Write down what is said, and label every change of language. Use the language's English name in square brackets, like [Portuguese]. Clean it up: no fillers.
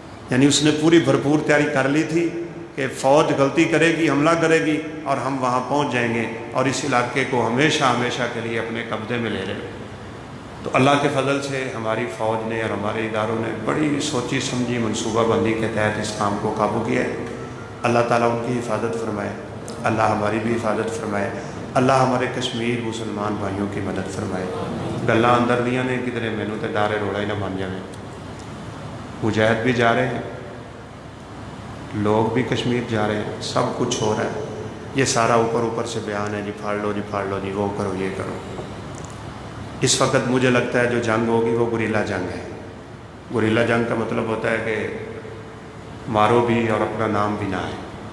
[Urdu] یعنی اس نے پوری بھرپور تیاری کر لی تھی کہ فوج غلطی کرے گی، حملہ کرے گی اور ہم وہاں پہنچ جائیں گے اور اس علاقے کو ہمیشہ ہمیشہ کے لیے اپنے قبضے میں لے لیں. تو اللہ کے فضل سے ہماری فوج نے اور ہمارے اداروں نے بڑی سوچی سمجھی منصوبہ بندی کے تحت اس کام کو قابو کیا ہے. اللہ تعالیٰ ان کی حفاظت فرمائے، اللہ ہماری بھی حفاظت فرمائے، اللہ ہمارے کشمیر مسلمان بھائیوں کی مدد فرمائے. [Punjabi] گلاں اندر دیاں نے کدھر مینوں تے ڈارے روڑا ہی نہ بن جائے. [Urdu] مجاہد بھی جا رہے ہیں، لوگ بھی کشمیر جا رہے ہیں، سب کچھ ہو رہا ہے. یہ سارا اوپر سے بیان ہے، جی پھاڑ لو جی وہ کرو یہ کرو. اس وقت مجھے لگتا ہے جو جنگ ہوگی وہ گریلا جنگ ہے. گریلا جنگ کا مطلب ہوتا ہے کہ مارو بھی اور اپنا نام بھی نہ ہے.